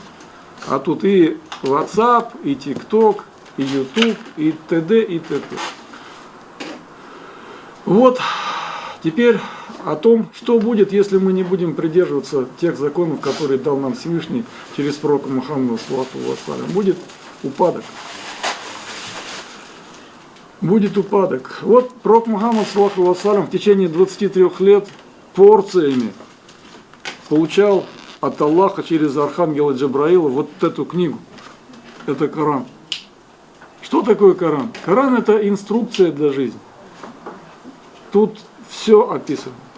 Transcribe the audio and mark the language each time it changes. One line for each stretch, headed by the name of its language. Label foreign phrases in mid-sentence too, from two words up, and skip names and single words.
Russian: А тут и WhatsApp, и TikTok, и YouTube, и т.д. и т.п. Вот, теперь о том, что будет, если мы не будем придерживаться тех законов, которые дал нам Всевышний через пророка Мухаммада,
Arabic: صلى الله عليه وسلم.
Russian: Будет упадок. Будет упадок. Вот пророк Мухаммад,
Arabic: صلى الله عليه وسلم,
Russian: в течение 23 лет порциями получал от Аллаха через архангела Джабраила вот эту книгу. Это Коран. Что такое Коран? Коран — это инструкция для жизни. Тут все описано.